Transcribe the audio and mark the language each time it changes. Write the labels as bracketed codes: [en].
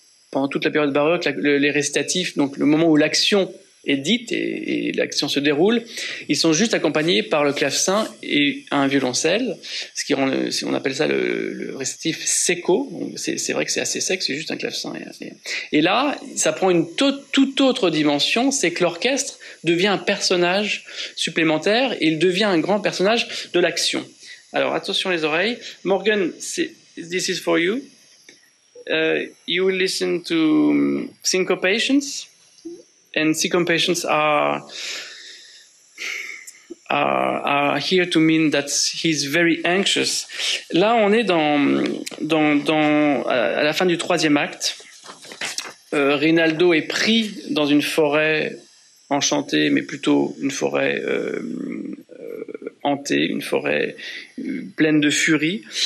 [fr] Pendant toute la période baroque, les récitatifs, donc le moment où l'action est dite et l'action se déroule, ils sont juste accompagnés par le clavecin et un violoncelle, ce qui rend on appelle ça le récitatif secco. C'est vrai que c'est assez sec, c'est juste un clavecin. Et là, ça prend une toute autre dimension, c'est que l'orchestre devient un personnage supplémentaire, et il devient un grand personnage de l'action. Alors attention les oreilles. [en] Morgan, this is for you. You will listen to syncopations, and syncopations are here to mean that he's very anxious. [fr] Là, on est à la fin du 3e acte. Rinaldo est pris dans une forêt enchantée, mais plutôt une forêt hantée, une forêt pleine de furie.